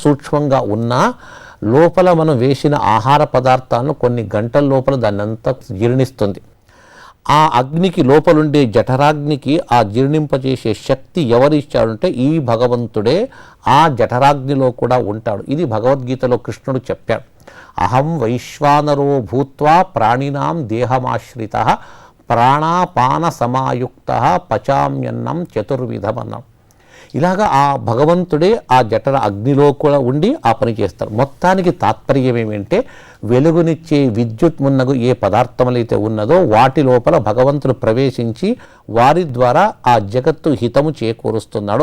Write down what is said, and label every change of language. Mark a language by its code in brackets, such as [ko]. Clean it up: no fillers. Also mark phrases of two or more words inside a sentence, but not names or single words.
[te] అంత సూక్ష్మంగా ఉన్నా లోపల మనం వేసిన ఆహార పదార్థాలను కొన్ని గంటల లోపల దాన్ని అంతా జీర్ణిస్తుంది. ఆ అగ్నికి లోపలుండే జఠరాగ్నికి ఆ జీర్ణింపజేసే శక్తి ఎవరిచ్చాడంటే ఈ భగవంతుడే ఆ జఠరాగ్నిలో కూడా ఉంటాడు. ఇది భగవద్గీతలో కృష్ణుడు చెప్పాడు. [sa] अहं वैश्वानरो भूत्वा प्राणिनां देहमाश्रित प्राणापान समायुक्त पचाम्यन्नं चतुर्विधं अन्नां. [te] ఇలాగా ఆ భగవంతుడే ఆ జఠర అగ్నిలో కూడా ఉండి ఆ పని చేస్తాడు. మొత్తానికి తాత్పర్యం ఏమంటే వెలుగునిచ్చే విద్యుత్ మున్నగు ఏ పదార్థములైతే ఉన్నదో వాటి లోపల భగవంతుడు ప్రవేశించి వారి ద్వారా ఆ జగత్తు హితము చేకూరుస్తున్నాడు.